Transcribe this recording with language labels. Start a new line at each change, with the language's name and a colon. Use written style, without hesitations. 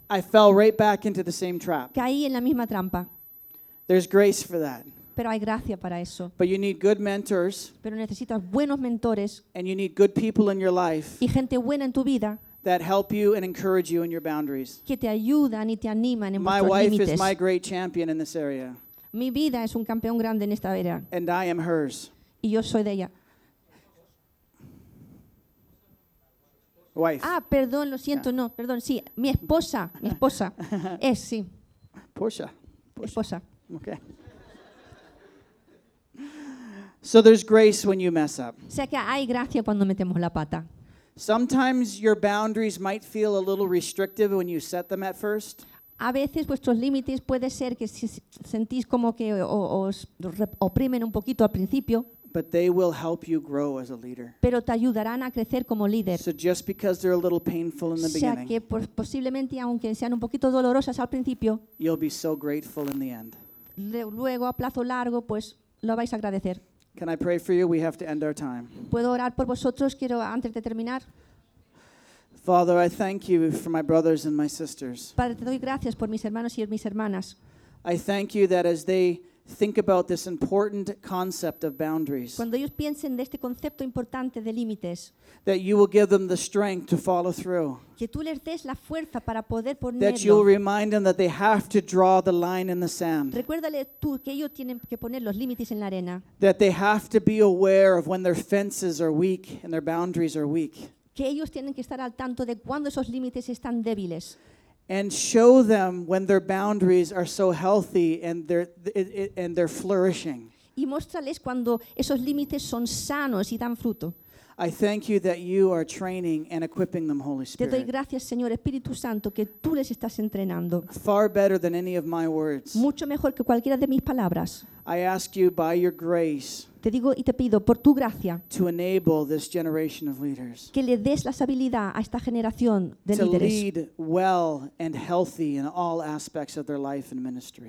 English: I fell right back into the same trap.
Spanish: Caí en la misma trampa.
English: There's grace for that.
Spanish: Pero hay gracia para eso.
English: But you need good mentors,
Spanish: pero necesitas buenos mentores,
English: and you need good people in your life,
Spanish: y gente buena en tu vida,
English: that help you and encourage you in your boundaries.
Spanish: Que te ayudan y te animan en
English: my wife
Spanish: limites.
English: Is my great champion in this area.
Spanish: Mi vida es un campeón grande en esta área.
English: And I am hers.
Spanish: Y yo soy de ella.
English: Wife.
Spanish: Ah, perdón, lo siento,
English: yeah.
Spanish: No, perdón, sí, mi esposa. Es, sí. Porsche. Esposa.
English: Okay. So there's grace when you mess up.
Spanish: O sea que hay gracia cuando metemos la pata.
English: Sometimes your boundaries might feel a little restrictive when you set them at first.
Spanish: A veces vuestros límites puede ser que si sentís como que os oprimen un poquito al principio.
English: But they will help you grow as a leader.
Spanish: Pero te ayudarán a crecer como líder.
English: So just because they're a little painful in the beginning.
Spanish: O sea que posiblemente aunque sean un poquito dolorosas al principio.
English: You'll be so grateful in the end.
Spanish: Luego a plazo largo pues lo vais a agradecer.
English: Can I pray for you? We have to end our time.
Spanish: ¿Puedo orar por vosotros? Quiero antes de terminar.
English: Father, I thank you for my brothers and my sisters.
Spanish: Padre, te doy gracias por mis hermanos y mis hermanas.
English: I thank you that as they think about this important concept of boundaries,
Spanish: cuando ellos piensen de este concepto importante de límites,
English: that you will give them the strength to follow through.
Spanish: Que tú les des la fuerza para poder ponerlo.
English: That you'll remind them that they have to draw the line in the sand.
Spanish: Recuérdale tú que ellos tienen que poner los límites en la arena.
English: That they have to be aware of when their fences are weak and their boundaries are weak.
Spanish: Que ellos tienen que estar al tanto de cuando esos límites están débiles.
English: And show them when their boundaries are so healthy and they're flourishing.
Spanish: Y muéstrales cuando esos límites son sanos y dan fruto.
English: I thank you that you are training and equipping them, Holy Spirit.
Spanish: Te doy gracias, Señor Espíritu Santo, que tú les estás entrenando.
English: Far better than any of my words.
Spanish: Mucho mejor que cualquiera de mis palabras.
English: I ask you by your grace.
Spanish: Te digo y te pido por tu gracia.
English: To enable this generation of leaders.
Spanish: Que le des la habilidad a esta generación de líderes.
English: To lead well and healthy in all aspects of their life and ministry.